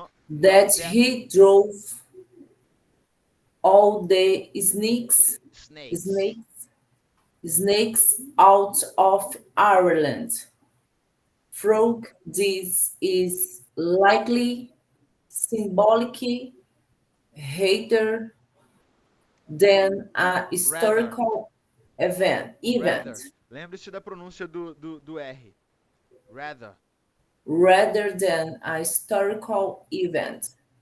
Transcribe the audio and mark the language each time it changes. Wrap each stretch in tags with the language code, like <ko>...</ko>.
<en>that he drove all the snakes out of Ireland. Frog, this is likely symbolic rather than a historical event. Rather.</en> <pt>Lembre-se da pronúncia do R.</pt> <en>Rather. Rather than a historical event.</en>